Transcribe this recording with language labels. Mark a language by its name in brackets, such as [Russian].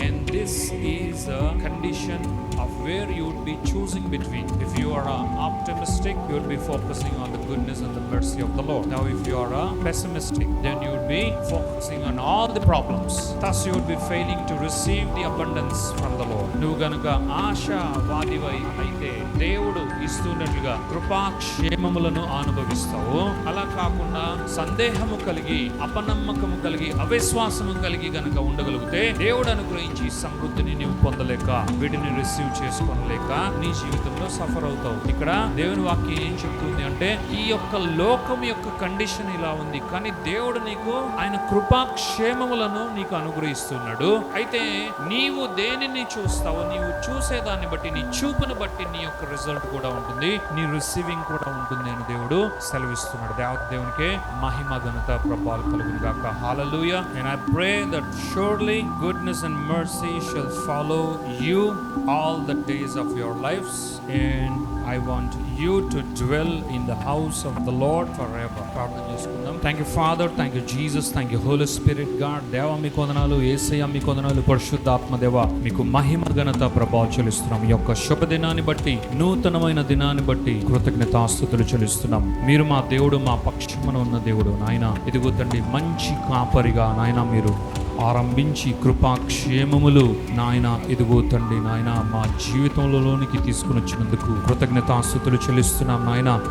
[English] And this is a condition of where you would be choosing between. If you are optimistic, you would be focusing on the goodness and the mercy of the Lord. Now if you are pessimistic, then you would be focusing on all the problems. Thus you would be failing to receive the abundance from the Lord. [Telugu] నువ్వు గనుక ఆశావాదివై అయితే దేవుడు ఇస్తున్నట్లుగా కృపాక్షేమములను అనుభవిస్తావు. అలా కాకుండా సందేహము కలిగి, అపనమ్మకము కలిగి, అవిశ్వాసము కలిగి గనుక ఉండగలిగితే దేవుడు అనుగ్రహించి సమృద్ధిని నీవు పొందలేక, వీటిని రిసీవ్ చేసుకోలేక నీ జీవితంలో సఫర్ అవుతావు. ఇక్కడ దేవుని వాక్యం ఏం చెప్తుంది అంటే, ఈ యొక్క లోకం యొక్క కండిషన్ ఇలా ఉంది, కానీ దేవుడు నీకు ఆయన కృపాక్షేమములను నీకు అనుగ్రహిస్తున్నాడు. అయితే నీవు దేనిని చూస్తావో, నీవు చూసేదాన్ని బట్టి, నీ చూపును బట్టి నీ యొక్క రిజల్ట్ కూడా ఉంటుంది, నీ రిసీవింగ్ కూడా ఉంటుంది అని దేవుడు సెలవిస్తున్నాడు. దేవునికే మహిమ ఘనత ప్రభావాలు కలుగును గాక. హల్లెలూయా. [English] And I pray that surely goodness and mercy shall follow you all the days of your lives, and I want you to dwell in the house of the Lord forever. [Telugu] ప్రార్థన చేసుకుందాం. [English] Thank you Father, thank you Jesus, thank you Holy Spirit God. [Telugu] దేవా మీకు వందనాలు, యేసయ్య మీకు వందనాలు, పరిశుద్ధాత్మ దేవా మీకు మహిమ ఘనత ప్రభావం చెల్లిస్తున్నాం. ఈ యొక్క శుభ దినాన్ని బట్టి, నూతనమైన దినాన్ని బట్టి కృతజ్ఞతాస్తుతులు చెల్లిస్తున్నాం. మీరు మా దేవుడు, మా పక్షమున ఉన్న దేవుడు నాయన. ఇదిగో తండ్రి, మంచి కాపరిగా నాయన మీరు ఆరంభించి కృపాక్షేమములు నాయన, ఇదిగో తండ్రి నాయన మా జీవితంలోనికి తీసుకుని వచ్చినందుకు కృతజ్ఞతాస్తుతులు చెల్లిస్తున్నాం నాయన.